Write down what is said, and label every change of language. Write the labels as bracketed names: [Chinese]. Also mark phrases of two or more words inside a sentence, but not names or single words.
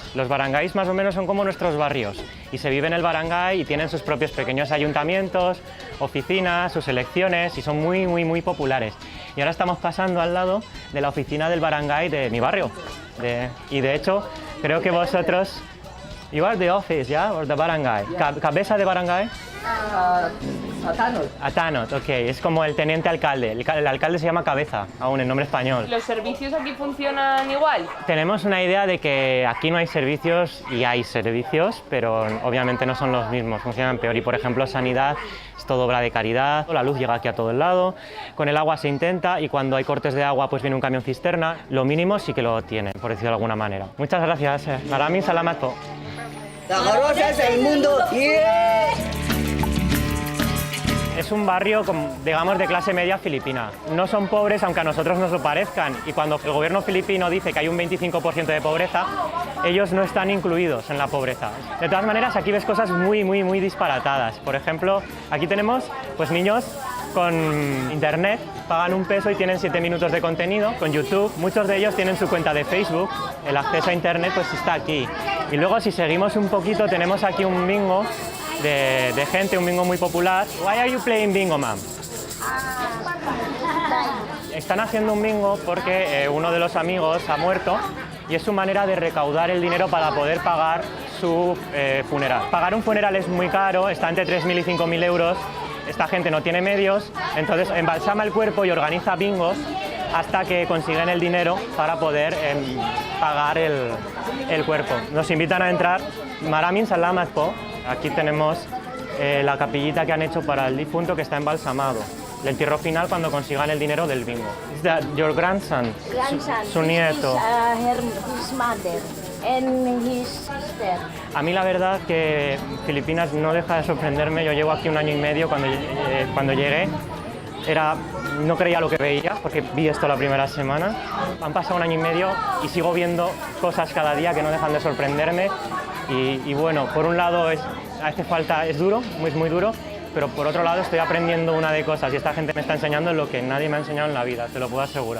[Spanish] Los barangays más o menos son como nuestros barrios y se vive en el barangay y tienen sus propios pequeños ayuntamientos, oficinas, sus elecciones y son muy populares. Y ahora estamos pasando al lado de la oficina del barangay de mi barrio. Y de hecho, creo que vosotros... [English] You are the office, yeah? Or the barangay? [Spanish] ¿Cabeza de barangay? Atanot, ok. Es como el teniente alcalde. El alcalde se llama Cabeza, aún en nombre español. ¿Los servicios aquí funcionan igual? Tenemos una idea de que aquí no hay servicios y hay servicios, pero obviamente no son los mismos, funcionan peor. Y por ejemplo, sanidad es todo obra de caridad, la luz llega aquí a todo el lado, con el agua se intenta y cuando hay cortes de agua pues viene un camión cisterna. Lo mínimo sí que lo tienen, por decirlo de alguna manera. Muchas gracias. [Filipino] Maraming salamat po. [Spanish] ¡Zaragoza es el mundo! ¡Yeah! Es un barrio, digamos, de clase media filipina. No son pobres, aunque a nosotros nos lo parezcan. Y cuando el gobierno filipino dice que hay un 25% de pobreza, ellos no están incluidos en la pobreza. De todas maneras, aquí ves cosas muy disparatadas. Por ejemplo, aquí tenemos pues, niños con internet, pagan $1 y tienen 7 minutos de contenido, con YouTube. Muchos de ellos tienen su cuenta de Facebook. El acceso a internet pues está aquí. Y luego, si seguimos un poquito, tenemos aquí un bingo de gente, un bingo muy popular. [English] Why are you playing bingo, ma'am? [Spanish] Están haciendo un bingo porque uno de los amigos ha muerto y es su manera de recaudar el dinero para poder pagar su funeral. Pagar un funeral es muy caro, está entre 3.000 y 5.000 euros. Esta gente no tiene medios, entonces embalsama el cuerpo y organiza bingos hasta que consiguen el dinero para poder pagar el cuerpo. Nos invitan a entrar. [Filipino] Maraming salamat po. [Spanish] Aquí tenemos la capillita que han hecho para el difunto que está embalsamado. el entierro final cuando consigan el dinero del bingo. [English] Is that your grandson? [Spanish] Su nieto. [English] His mother and his sister. [Spanish] A mí la verdad que Filipinas no deja de sorprenderme. Yo llevo aquí 1 año y medio. Cuando llegué no creía lo que veía porque vi esto la primera semana. Han pasado 1 año y medio y sigo viendo cosas cada día que no dejan de sorprenderme. Y bueno, por un lado hace falta, es duro, muy duro, pero por otro lado estoy aprendiendo una de cosas y esta gente me está enseñando lo que nadie me ha enseñado en la vida, te lo puedo asegurar.